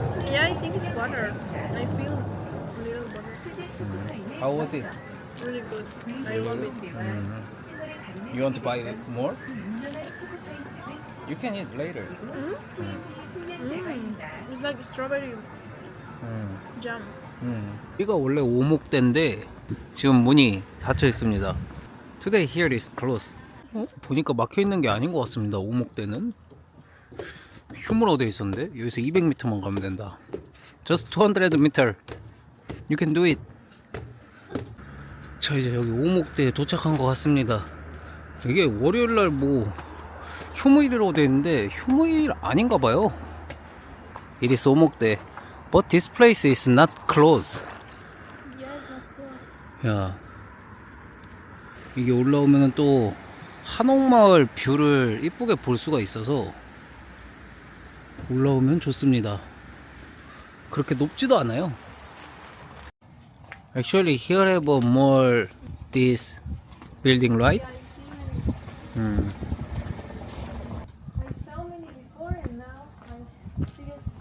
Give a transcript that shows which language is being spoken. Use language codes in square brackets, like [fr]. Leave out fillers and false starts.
[en] Yeah, I think it's butter. I feel a little butter. How was it? Really good. I love it. You want to buy it more? You can eat later. It's like strawberry jam. [ko] 여기가 원래 오목대인데 지금 문이 닫혀 있습니다. [en] Today here is closed. [ko] 보니까 막혀 있는 게 아닌 것 같습니다. 오목대는 휴무로 돼 있었는데 여기서 200m만 가면 된다. [en] Just 200m. You can do it. [ko] 자, 이제 여기 오목대에 도착한 것 같습니다. 이게 월요일날 뭐 휴무일이라고 돼 있는데 휴무일 아닌가 봐요. [en] It is 오목대. But this place is not closed. Yeah, that's good. [ko] 야, 이게 올라오면은 또 한옥마을 뷰를 이쁘게 볼 수가 있어서 올라오면 좋습니다. 그렇게 높지도 않아요. [en] Actually, here have a more this building, right? Yeah, I saw many before and now I feel